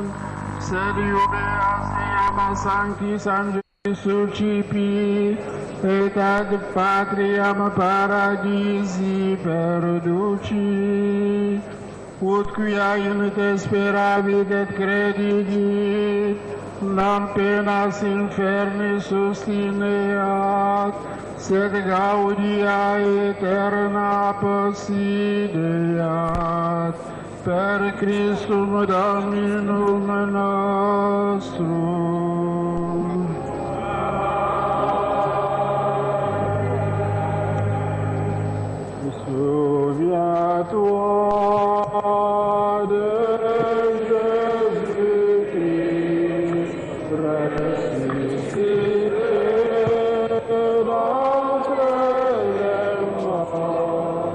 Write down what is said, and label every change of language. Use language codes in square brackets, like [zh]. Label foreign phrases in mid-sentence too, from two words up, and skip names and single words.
[la] sed iubeas eam sanctis angelis sucipi, et ad patriam paradisi perduci, ut quia in te speravit et credidit, non penas inferni sustineat, sed gaudia eterna possideat. Per Christum Dominum nostrum. [fr] Souviens-toi de Jésus-Christ ressuscité d'entre les morts.